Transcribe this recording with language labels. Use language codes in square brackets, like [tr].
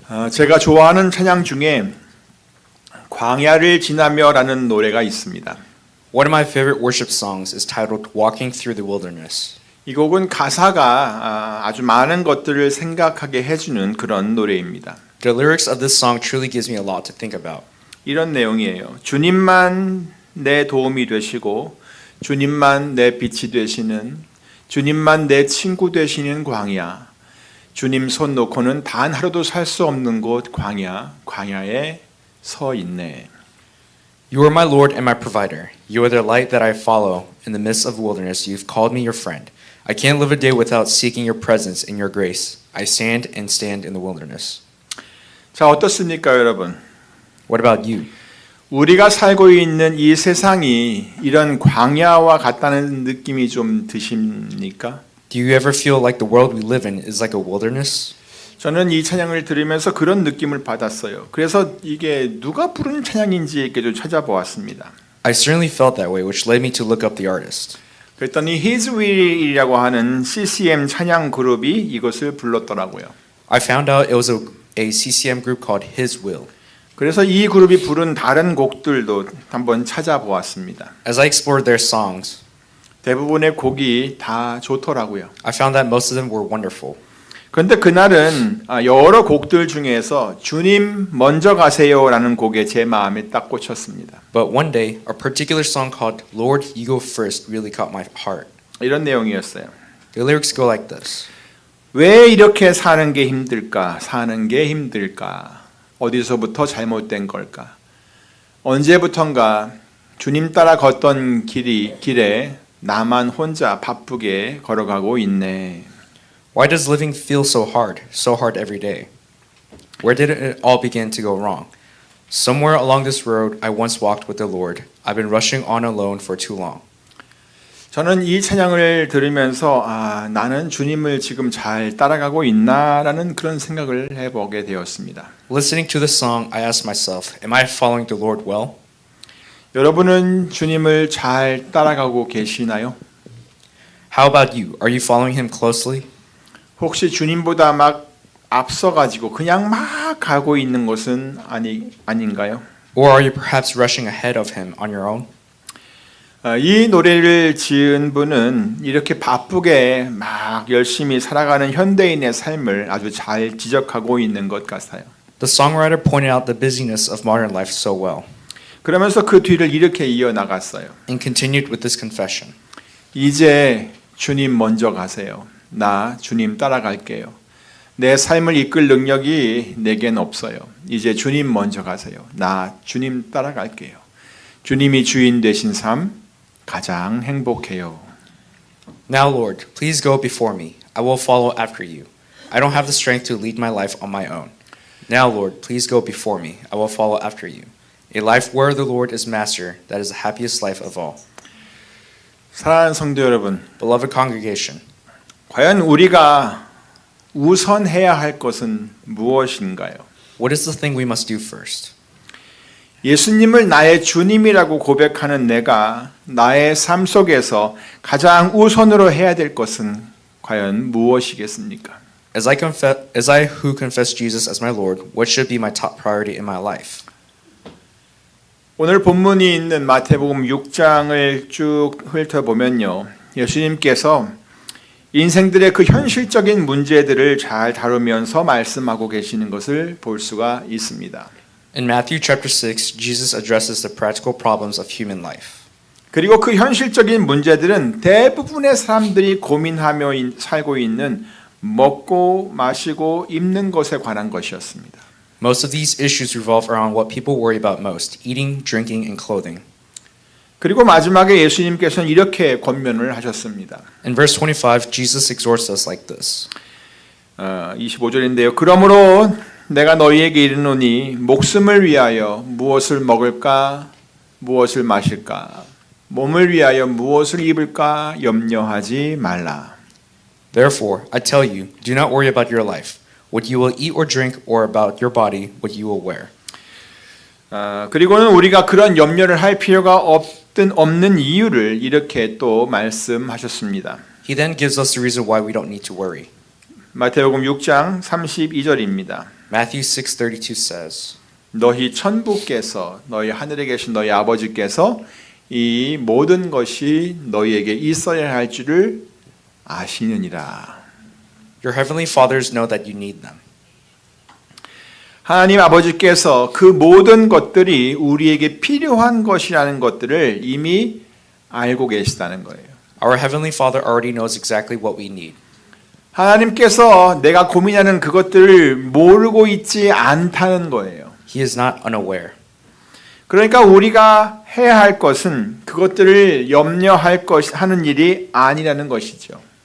[ko] 제가 좋아하는 찬양 중에 광야를 지나며라는 노래가 있습니다. [en] One of my favorite worship songs is titled Walking Through the Wilderness. [ko] 이 곡은 가사가 아주 많은 것들을 생각하게 해주는 그런 노래입니다. [en] The lyrics of this song truly gives me a lot to think about. [ko] 이런 내용이에요. 주님만 내 도움이 되시고 주님만 내 빛이 되시는 주님만 내 친구 되시는 광야 주님 손 놓고는 단 하루도 살 수 없는 곳 광야에 서 있네. [en] You are my Lord and my provider. You are the light that I follow. In the midst of the wilderness, you've called me your friend. I can't live a day without seeking your presence and your grace. I stand in the wilderness. [ko] 자, 어떻습니까, 여러분? [en] What about you? [ko] 우리가 살고 있는 이 세상이 이런 광야와 같다는 느낌이 좀 드십니까? [en] Do you ever feel like the world we live in is like a wilderness? [ko] 저는 이 찬양을 들으면서 그런 느낌을 받았어요. 그래서 이게 누가 부른 찬양인지 이렇게 좀 찾아보았습니다. [en] I certainly felt that way, which led me to look up the artist. [ko] 그랬더니 His Will이라고 하는 CCM 찬양 그룹이 이것을 불렀더라고요. [en] I found out it was a CCM group called His Will. [ko] 그래서 이 그룹이 부른 다른 곡들도 한번 찾아보았습니다. [en] As I explored their songs, [ko] 대부분의 곡이 다 좋더라고요. [en] I found that most of them were wonderful. [ko] 그런데 그날은 여러 곡들 중에서 주님 먼저 가세요라는 곡에 제 마음에 딱 꽂혔습니다. [en] But one day, a particular song called Lord, You Go First really caught my heart. [ko] 이런 내용이었어요. [en] The lyrics go like this. [ko] 왜 이렇게 사는 게 힘들까? 사는 게 힘들까? 어디서부터 잘못된 걸까? 언제부턴가 주님 따라 걷던 길에 나만 혼자 바쁘게 걸어가고 있네. [en] Why does living feel so hard every day? Where did it all begin to go wrong? Somewhere along this road I once walked with the Lord. I've been rushing on alone for too long. [ko] 저는 이 찬양을 들으면서 나는 주님을 지금 잘 따라가고 있나라는 그런 생각을 해보게 되었습니다. [en] Listening to this song, I asked myself, am I following the Lord well? [ko] 여러분은 주님을 잘 따라가고 계시나요? [en] How about you? Are you following him closely? [ko] 혹시 주님보다 막 앞서가지고 그냥 막 가고 있는 것은 아닌가요? [en] Or are you perhaps rushing ahead of him on your own? [ko] 이 노래를 지은 분은 이렇게 바쁘게 막 열심히 살아가는 현대인의 삶을 아주 잘 지적하고 있는 것 같아요. [en] The songwriter pointed out the busyness of modern life so well. [ko] 그러면서 그 뒤를 이렇게 이어나갔어요. [en] And continued with this confession. [ko] 이제 주님 먼저 가세요. 나 주님 따라갈게요. 내 삶을 이끌 능력이 내겐 없어요. 이제 주님 먼저 가세요. 나 주님 따라갈게요. 주님이 주인 되신 삶 가장 행복해요. [en] Now, Lord, please go before me. I will follow after you. I don't have the strength to lead my life on my own. Now, Lord, please go before me. I will follow after you. A life where the Lord is master, that is the happiest life of all. [ko] 사랑하는 성도 여러분, [en] Beloved congregation, [ko] 과연 우리가 우선해야 할 것은 무엇인가요? [en] what is the thing we must do first? [ko] 예수님을 나의 주님이라고 고백하는 내가 나의 삶 속에서 가장 우선으로 해야 될 것은 과연 무엇이겠습니까? [en] As I who confess Jesus as my Lord, what should be my top priority in my life? [ko] 오늘 본문이 있는 마태복음 6장을 쭉 훑어보면요. 예수님께서 인생들의 그 현실적인 문제들을 잘 다루면서 말씀하고 계시는 것을 볼 수가 있습니다. [en] In Matthew chapter 6, Jesus addresses the practical problems of human life. [ko] 그리고 그 현실적인 문제들은 대부분의 사람들이 고민하며 살고 있는 먹고 마시고 입는 것에 관한 것이었습니다. [en] Most of these issues revolve around what people worry about most, eating, drinking, and clothing. [ko] 그리고 마지막에 예수님께서는 이렇게 권면을 하셨습니다. [en] In verse 25, Jesus exhorts us like this. [ko] 25절인데요. 그러므로 내가 너희에게 이르노니 목숨을 위하여 무엇을 먹을까 무엇을 마실까 몸을 위하여 무엇을 입을까 염려하지 말라. [en] Therefore, I tell you, do not worry about your life, what you will eat or drink, or about your body, what you will wear. [ko] 그리고는 우리가 그런 염려를 할 필요가 없는 이유를 이렇게 또 말씀하셨습니다. [en] He then gives us the reason why we don't need to worry. [ko] 마태복음 6장 32절입니다. [en] Matthew 6:32 says, [ko] 너희 천부께서 너희 하늘에 계신 너희 아버지께서 이 모든 것이 너희에게 있어야 할 줄을 아시느니라. [en] Your heavenly fathers know that you need them. [ko] 하나님 아버지께서 그 모든 것들이 우리에게 필요한 것이라는 것들을 이미 알고 계시다는 거예요. [en] Our heavenly Father already knows exactly what we need. [ko] 하나님께서 내가 고민하는 그것들을 모르고 있지 않다는 거예요. [en] He is not unaware. [ko] 그러니까 우리가 해야 할 것은 그것들을 염려할 하는 일이 아니라는 것이죠.